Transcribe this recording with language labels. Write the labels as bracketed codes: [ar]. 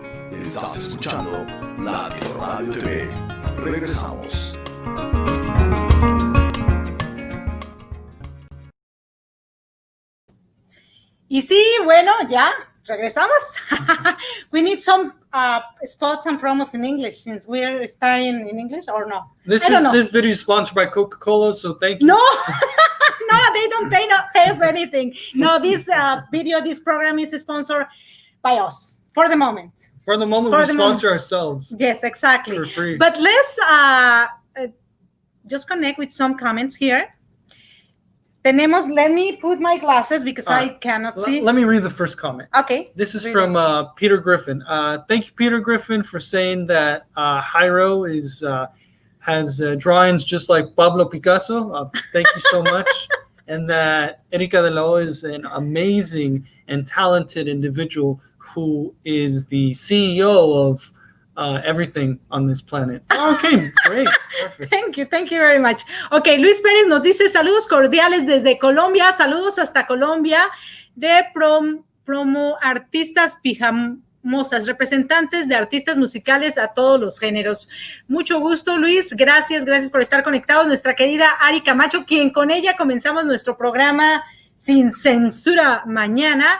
[es] Estás escuchando Latino Radio TV. Regresamos. Y sí, bueno, ya regresamos. [en] We need some spots and promos in English since we're starting in English, or no? This video is sponsored by Coca-Cola, so thank you. No, no, they don't pay us anything. No, this this program is sponsored by us for the moment. For the moment, we sponsor ourselves. Yes, exactly. For free. But let's just connect with some comments here. Let me put my glasses because I cannot see. Let me read the first comment. Okay. This is from Peter Griffin. Thank you, Peter Griffin, for saying that Jairo has drawings just like Pablo Picasso. Thank you so much. And that Erica de la O is an amazing and talented individual who is the CEO of everything on this planet. Okay, great. Perfect. Thank you very much. [es] Okay, Luis Pérez nos dice saludos cordiales desde Colombia, saludos hasta Colombia de promo artistas pijamosas, representantes de artistas musicales a todos los géneros. Mucho gusto, Luis, gracias por estar conectados. Nuestra querida Ari Camacho, quien con ella comenzamos nuestro programa Sin Censura mañana.